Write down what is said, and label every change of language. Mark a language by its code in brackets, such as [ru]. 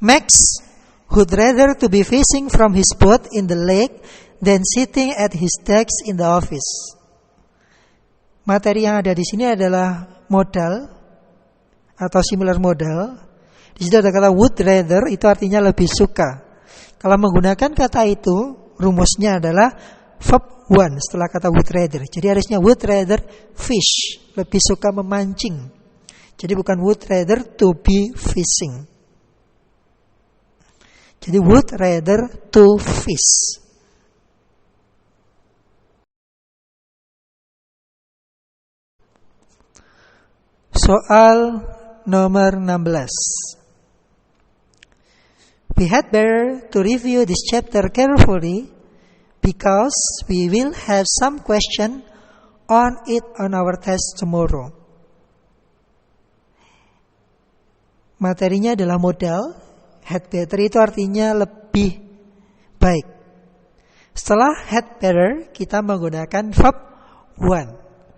[en] Max would rather to be fishing from his boat in the lake than sitting at his desk in the office. [id] Materi yang ada di sini adalah modal atau similar modal. Di situ ada kata would rather, itu artinya lebih suka. Kalau menggunakan kata itu, rumusnya adalah verb one setelah kata would rather. Jadi harusnya [en] would rather fish, [id] lebih suka memancing. Jadi bukan [en] would rather to be fishing. [id] Jadi [en] would rather to fish. [id] Soal nomor 16. [en] We had better to review this chapter carefully because we will have some question on it on our test tomorrow. [id] Materinya adalah modal. Had better itu artinya lebih baik. Setelah had better, kita menggunakan verb one.